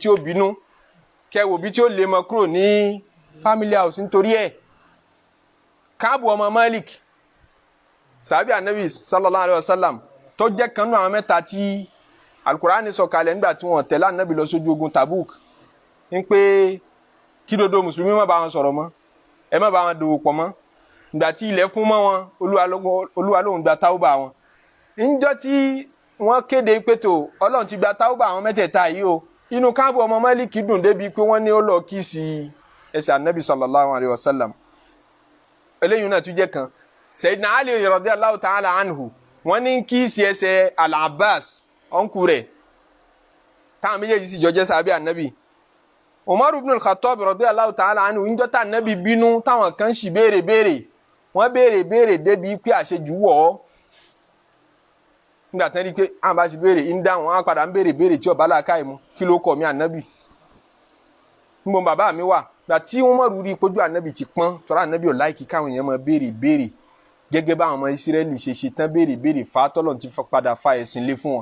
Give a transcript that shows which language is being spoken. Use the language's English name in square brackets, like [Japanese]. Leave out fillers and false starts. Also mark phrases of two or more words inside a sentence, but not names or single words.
[Yoruba] ó bínú kẹ́ wò bí tí ó lè mọ kúrò ní [English] family house [Yoruba] nítorí ẹ̀ Káàbù ọmọ Malik sàbí Ànábì [Arabic] صلى الله عليه وسلم [Yoruba] tó jẹ́ kanú àwọn mẹ́ta tí Al-Qur'ani sọ̀kalẹ̀ nígbà tí wọ́n tẹ̀lé Ànábì lọ sójú ogun Tabuk ń pé kí dodo mùsùlùmí má bá wọn sọ̀rọ̀ mọ́ ẹ má bá wọn dòwò pọ̀ mọ́ ìgbà tí ilẹ̀ fún mọ́ wọn Olúwa lóhùn gba táwọ́bà wọn níjọ́ tí wọ́n kéde pé tó Ọlọ́run ti gba tauba àwọn mẹ́tẹ̀ẹ̀ta yìí o inú Káàbù ọmọ Málíkì dùn débi pé wọ́n ní ó lọ kíìsì ẹsẹ̀ Ànábì [Arabic] صلى الله عليه وسلم [Yoruba] eléyìí náà tún jẹ́ kan. Sayyidina Ali [Arabic] رضي الله تعالى عنه [Yoruba] wọ́n ní kíìsì ẹsẹ̀ Al-Abbas ọ̀nkù rẹ̀ táwọn méjèèjì sì jọ jẹ́ sàbí Ànábì. Umar ibn al-Khattab [Arabic] رضي الله تعالى عنه [Yoruba] ń jọ́ta Ànábì bínú táwọn kan sì béèrè wọ́n béèrè débi pé àṣejù wọ̀ ọ́ nígbà tán rí pé àwọn bá ti béèrè ń dáhùn wọn padà ń béèrè tí ọba làákàyè mu kí ló kọ mi Ànábì níbo bàbá mi wà gbà tí Umar rí pójú Ànábì ti pọ́n tọ́ra Ànábì ò láìkí káwọn èèyàn máa béèrè gẹ́gẹ́ bá àwọn ọmọ Ísírẹ́lì ṣe tán béèrè fa tọ́lọ̀ ti padà fa ẹ̀sìn lé fún wọn.